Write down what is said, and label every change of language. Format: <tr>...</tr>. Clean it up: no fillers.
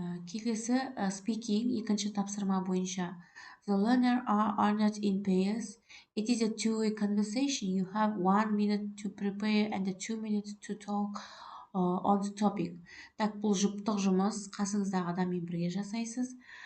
<kk>Келесі speaking, екінші тапсырма бойынша.</kk> <en>The learners are honored in pairs. It is a two-way conversation. You have 1 minute to prepare and 2 minutes to talk on the topic.</en> <kk>Бұл жұптық жұмыс, қасыңыздағы адаммен бірге жасайсыз.</kk>